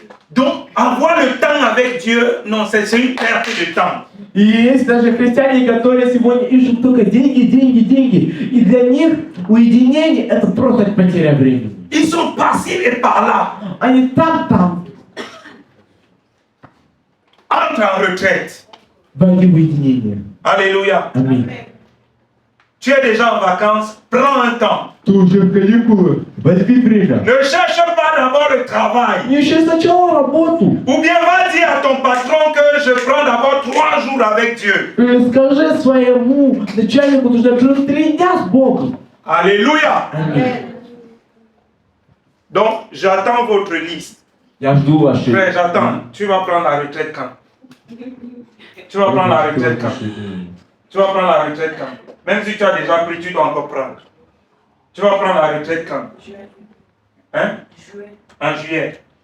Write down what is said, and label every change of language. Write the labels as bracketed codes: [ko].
[fr] Donc avoir le temps avec Dieu, non, c'est une perte de temps. [ru] И есть даже христиане, которые сегодня ищут только деньги. И для них уединение это просто потеря времени. [fr] Ils sont passés et par là. [ru] Они там. [fr] Entre en retraite. [ru] Войди в уединение. [fr] Alléluia. [ru] Аминь. [fr] Tu es déjà en vacances, prends un temps. [ru] Ты уже в каникулы. Возьми время. [fr] Ne cherche pas d'abord le travail. [ru] Не ищи сначала работу. [fr] Ou bien va dire à ton patron que je prends d'abord 3 jours avec Dieu. [ru] Скажи своему начальнику, что я живу 3 дня с Богом. [fr] Alléluia. [ru] Аминь. [fr] Donc, j'attends votre liste. [ru] Я жду вашей. [fr] Frère, j'attends. Tu vas prendre la retraite quand? Tu vas prendre la retraite quand? Tu vas prendre la retraite quand? Même si tu as déjà pris, tu dois encore prendre. Tu vas prendre la retraite quand? Hein? En juillet.